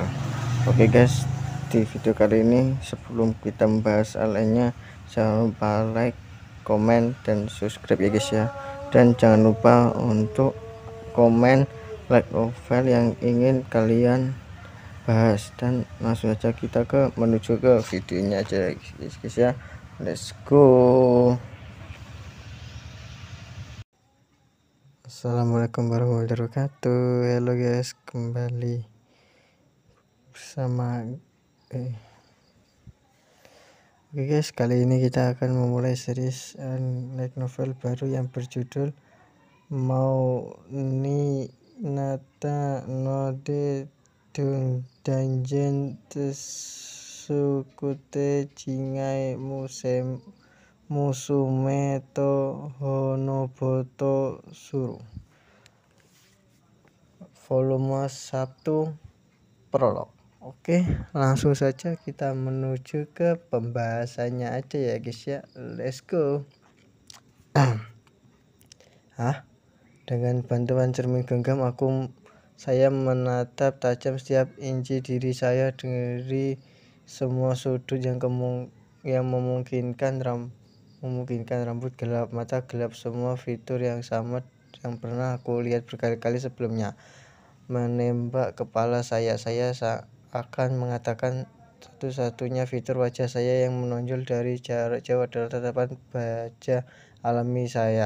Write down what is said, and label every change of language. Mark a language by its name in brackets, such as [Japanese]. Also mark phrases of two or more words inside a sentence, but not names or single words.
[Indonesian] Oke guys, di video kali ini sebelum kita membahas hal lainnya, jangan lupa like, komen, dan subscribe ya guys ya. Dan jangan lupa untuk komen like novel yang ingin kalian bahas, dan langsung aja kita menuju ke videonya aja guys ya. [English] Let's go. [Arabic] السلام عليكم ورحمة الله وبركاته. [Indonesian] Halo guys, kembali bersama Oke guys, kali ini kita akan memulai series light novel baru yang berjudul Mau ni Nata no de Dungeon Tsukute Jingai Musume to Honoboto Suru, volume 1 prolog. Oke, langsung saja kita menuju ke pembahasannya aja ya guys ya. [English] Let's go. [Indonesian] Dengan bantuan cermin genggam saya menatap tajam setiap inci diri saya dari semua sudut yang memungkinkan rambut gelap, mata gelap, semua fitur yang sama yang pernah aku lihat berkali-kali sebelumnya menembak kepala saya akan mengatakan satu-satunya fitur wajah saya yang menonjol dari jarak jauh adalah tatapan baja alami saya.